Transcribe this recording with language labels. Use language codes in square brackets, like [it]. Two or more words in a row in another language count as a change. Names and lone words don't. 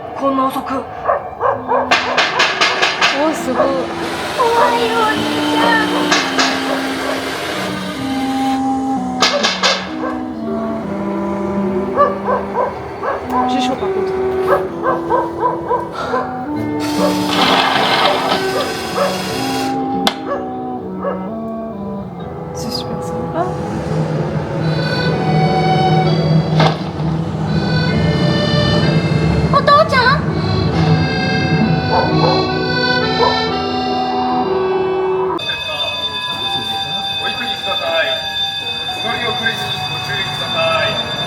[ja] こんな遅く。お、すごい。怖いよ、お兄ちゃん。 [fr] J'ai chaud par contre. C'est super sympa. [ja] Oto-chan? ごゆっくりください。お乗り遅れにご注意ください。